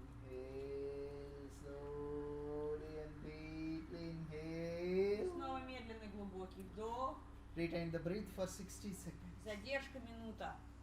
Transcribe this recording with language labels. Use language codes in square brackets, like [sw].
[en] Inhale slowly and deeply. Inhale. [ru] Снова медленный глубокий вдох. [en] Retain the breath for 60 seconds. [ru] Задержка минута.